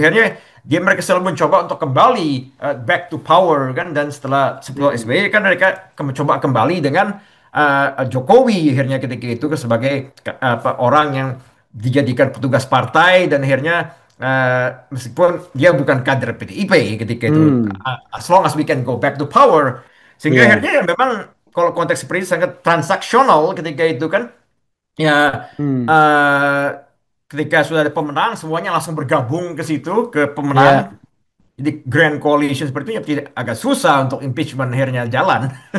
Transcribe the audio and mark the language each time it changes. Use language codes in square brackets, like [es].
[id] Akhirnya mereka selalu mencoba untuk kembali [en] back to power [id] kan dan setelah sebelum Hmm. SBY kan mereka mencoba kembali dengan Jokowi akhirnya ketika itu sebagai apa orang yang dijadikan petugas partai dan akhirnya meskipun dia bukan kader PDIP ketika itu Hmm. [en] as long as we can go back to power [id] sehingga Iya. akhirnya ya memang kalau konteks seperti ini sangat transaksional ketika itu kan ya Hmm. eh, ketika sudah ada pemenang semuanya langsung bergabung ke situ ke Iya. pemenang jadi grand coalition seperti itu ya tidak agak susah untuk impeachment akhirnya jalan.